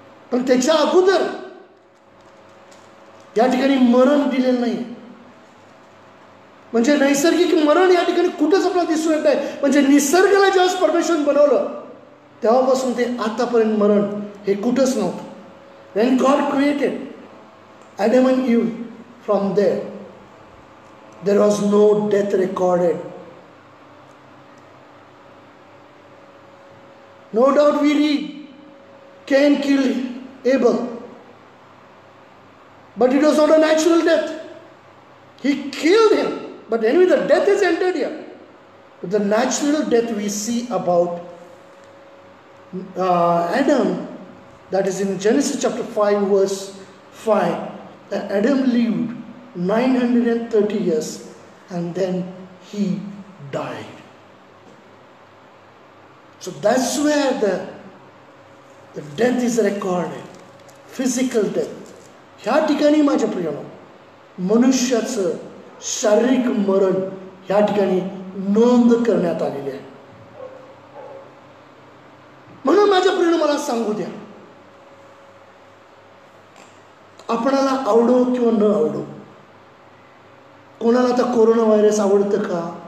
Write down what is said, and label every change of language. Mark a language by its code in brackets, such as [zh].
[mr] पण त्याच्या अगोदर या ठिकाणी मरण दिलेलं नाही. म्हणजे नैसर्गिक मरण या ठिकाणी कुठंच आपल्याला दिसून येत नाही. म्हणजे निसर्गाला ज्यावेळेस परमेश्वराने बनवलं तेव्हापासून ते आतापर्यंत मरण हे कुठंच नव्हतं. [en] When God created Adam and Eve, from there was no death recorded. No doubt we read Cain killed Abel, but it was not a natural death. He killed him, but anyway the death is entered here. But the natural death we see about Adam, that is in Genesis chapter 5 verse 5, that Adam lived 930 years and then he died. So that's where the death is recorded, physical death. [mr] ह्या ठिकाणी माझ्या प्रियानो मनुष्याचं शारीरिक मरण ह्या ठिकाणी नोंद करण्यात आलेली आहे. म्हणून माझ्या प्रियानो मला सांगू द्या, आपणाला आवडो किंवा न आवडो, कोणाला आता कोरोना व्हायरस आवडतं का?